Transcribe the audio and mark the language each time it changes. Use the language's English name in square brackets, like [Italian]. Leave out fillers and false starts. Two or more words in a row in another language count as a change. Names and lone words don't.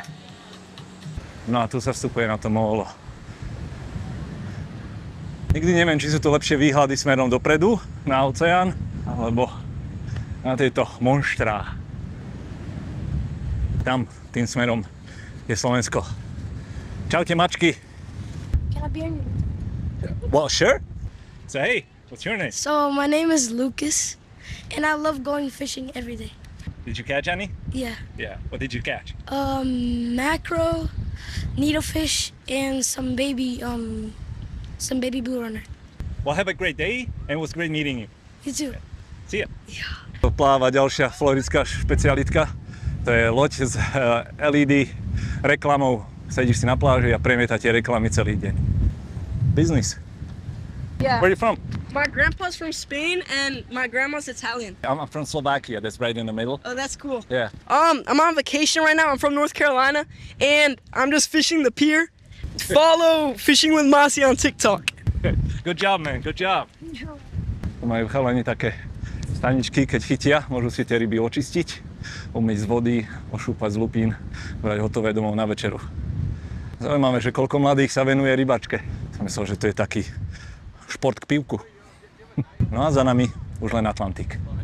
[Slovak] No a tu sa vstupuje na to mólo. Nikdy neviem, či sú to lepšie výhľady smerom dopredu, na oceán, alebo na tieto monštrá. Tam, tým smerom, je Slovensko. Čaute, mačky. [English] Can I be on your... Well, sure. So, hey, what's your name? So my name is Lucas, and I love going fishing every day. Did you catch any? Yeah. Yeah. What did you catch? Mackerel, needlefish, and some baby blue runner. Well, have a great day, and it was great meeting you. You too. See ya. [Slovak] Pláva ďalšia floridská špecialitka. To je loď s LED reklamou. Sedíš si na pláži a premieta tie reklamy celý deň. [English] Business. Yeah. Where are you from? My grandpa's from Spain and my grandma's Italian. I'm from Slovakia. That's right in the middle. Oh, that's cool. Yeah. I'm on vacation right now. I'm from North Carolina and I'm just fishing the pier. Follow Fishing with Masi on TikTok. Good job, man. Good job. [Slovak] Majú chalani také staničky, keď chytia, môžu si tie ryby očistiť, umyť z vody, ošúpať z lupín, brať hotové domov na večeru. Zaujímavé, že koľko mladých sa venuje rybačke. Som myslel, že to je taký šport k pivku. No a za nami už len Atlantik.